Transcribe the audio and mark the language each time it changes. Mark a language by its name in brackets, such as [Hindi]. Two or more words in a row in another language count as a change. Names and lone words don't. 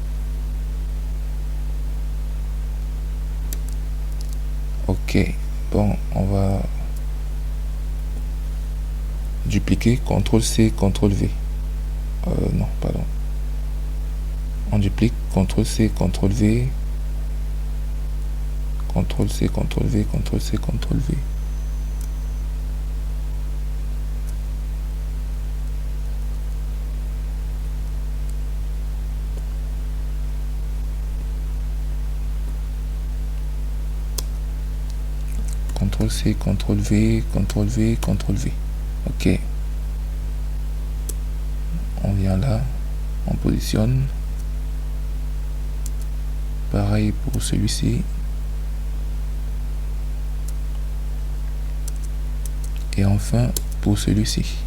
[French] Ok, bon, on va dupliquer, CTRL-C, CTRL-V. Non, pardon. On duplique, CTRL-C, CTRL-V, CTRL-C, CTRL-V, CTRL-C, CTRL-V. CTRL-C, CTRL-V, CTRL-V, CTRL-V. Ok. On vient là, on positionne. Pareil pour celui-ci. Et enfin, pour celui-ci.